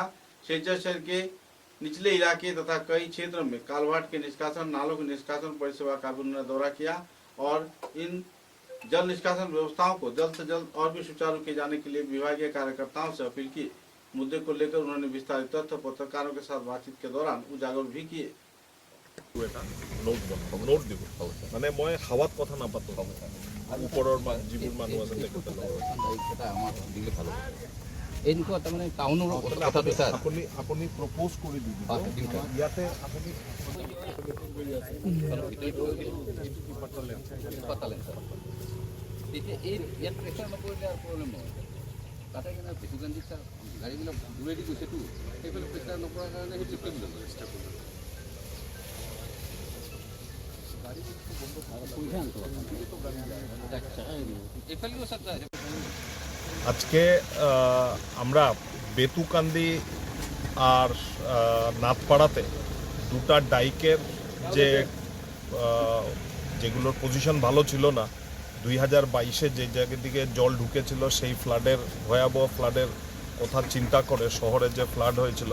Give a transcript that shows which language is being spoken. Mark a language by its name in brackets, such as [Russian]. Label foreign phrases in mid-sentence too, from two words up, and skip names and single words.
[Hindi] सिलचर शहर के निचले इलाके तथा कई क्षेत्रों में कालवाट के निष्कासन, नालों के निष्कासन परिसेवा का भी उन्होंने दौरा किया और इन जल निष्कासन व्यवस्थाओं को जल्द से जल्द और भी सुचारू किए जाने के लिए विभागीय कार्यकर्ताओं से अपील की। मुद्दे को लेकर उन्होंने विस्तारित तथ्य पत्रकारों के साथ बातचीत के दौरान उजागर भी किए। [Assamese] নোট দিব মানে মই হাওয়াত কথা নাপাতো ওপৰৰ যিবোৰ মানুহ আছে তেখেতে আমাৰ দিলে ভাল হ'ব। এনেকুৱা তাৰমানে টাউনৰ কথাটো স্যাৰ আপুনি প্ৰপ'জ কৰি দিব ইয়াতে আপুনি পাতালেন স্যাৰ তেতিয়া এই ইয়াত প্ৰেছাৰ নপৰিলে আৰু প্ৰব্লেম নহয়। তাতে কিনে বেছিকান্দি স্যাৰ গাড়ীবিলাক দূৰেদি গৈছেতো সেইফালে প্ৰেছাৰ নপৰাৰ কাৰণে সেই চেফটি বুলি [Bangla] আজকে আমরা বেতুকান্দি আর নাথপাড়াতে দুটা ডাইকের যেগুলোর পজিশন ভালো ছিল না 2022-এ যে জায়গার দিকে জল ঢুকেছিল সেই ফ্লাডের ভয়াবহ ফ্লাডের কথা চিন্তা করে শহরে যে ফ্লাড হয়েছিল।